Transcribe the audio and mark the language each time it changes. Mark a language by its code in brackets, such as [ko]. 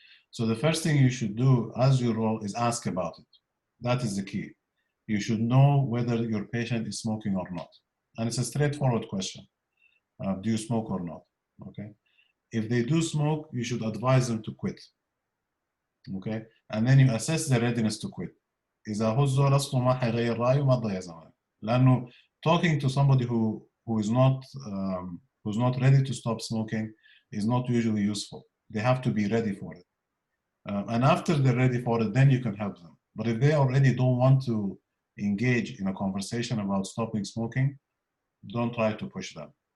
[en] So the first thing you should do as your role is ask about it. That is the key. You should know whether your patient is smoking or not. And it's a straightforward question. Do you smoke or not? Okay. If they do smoke, you should advise them to quit. Okay. And then you assess their readiness to quit. [ar] إذا هو الزول أصله ما حيغير رأيه ما تضيع زمان. [en] لأنه talking to somebody who's not ready to stop smoking is not usually useful. They have to be ready for it. And after they're ready for it, then you can help them. But if they already don't want to engage in a conversation about stopping smoking, don't try to push them.